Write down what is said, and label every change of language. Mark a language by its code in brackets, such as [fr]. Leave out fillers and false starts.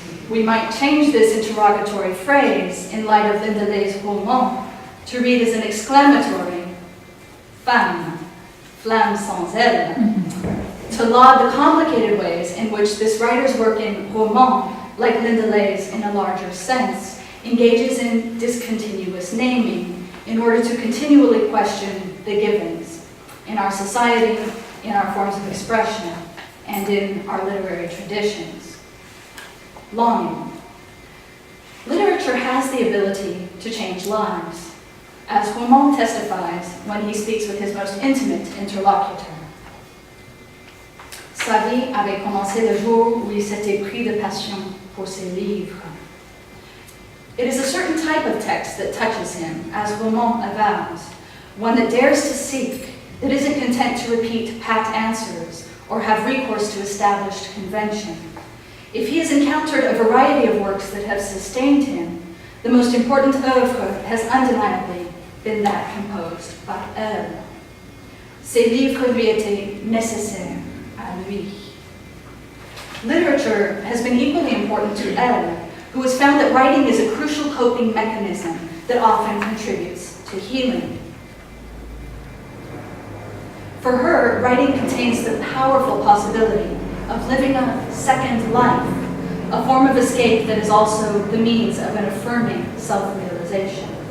[en] We might change this interrogatory phrase in light of Lindelay's roman to read as an exclamatory, [fr] femme, flamme sans elle, [en] to laud the complicated ways in which this writer's work in roman, like Lindelay's in a larger sense, engages in discontinuous naming in order to continually question the givens in our society, in our forms of expression, and in our literary traditions. Longing. Literature has the ability to change lives, as Roman testifies when he speaks with his most intimate interlocutor. [fr] Sa vie avait commencé le jour où il s'était pris de passion pour ses livres. [en] It is a certain type of text that touches him, as Roman avows, one that dares to seek, that isn't content to repeat pat answers or have recourse to established convention. If he has encountered a variety of works that have sustained him, the most important œuvre has undeniably been that composed by elle. [fr] Ces livres lui étaient nécessaires à lui. [en] Literature has been equally important to elle, who has found that writing is a crucial coping mechanism that often contributes to healing. For her, writing contains the powerful possibility of living a second life, a form of escape that is also the means of an affirming self-realization.